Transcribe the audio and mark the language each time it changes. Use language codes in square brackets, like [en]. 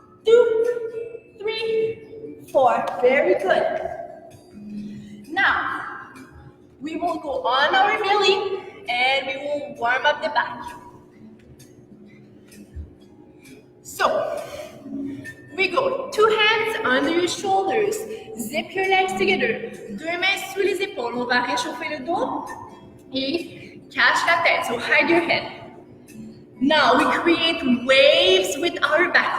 [en] 2, 3, 4. Very good. Now, we will go on our belly and we will warm up the back. So, we go 2 hands under your shoulders. Zip your legs together. [fr] 2 mains sous les épaules. On va réchauffer le dos et catch la tête. [en] So, hide your head. Now, we create waves with our back.